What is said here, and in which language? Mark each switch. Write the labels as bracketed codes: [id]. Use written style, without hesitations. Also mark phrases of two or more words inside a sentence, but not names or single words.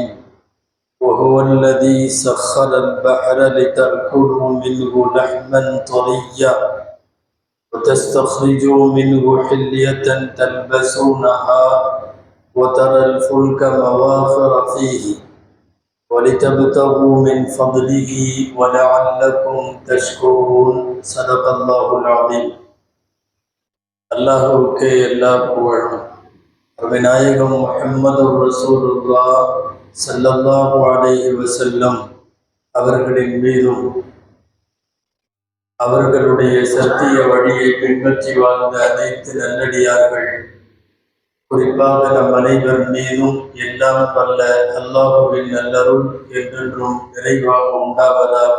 [ar] وهو الذي سخر البحر لتأكلوا منه لحما طريا وتستخرجوا منه حلية تلبسونها وترى الفلك مواخر فيه ولتبتغوا من فضله ولعلكم تشكرون. صدق الله العظيم. [ta] அல்லாஹ்வுக்கே எல்லா புகழும். அருமைநாயகம் முஹம்மது [ar] رسول الله صلى الله عليه وسلم [ta] அவர்களின் மீதும் அவர்களுடைய சத்திய வழியை பின்பற்றி வாழ்ந்த அனைத்து நல்லடியார்கள், குறிப்பாக நம் அனைவர் மீதும் எல்லாம் வல்ல அல்லாஹ்வின் நல்லருள் என்றென்றும் நிறைவாக உண்டாவதாக.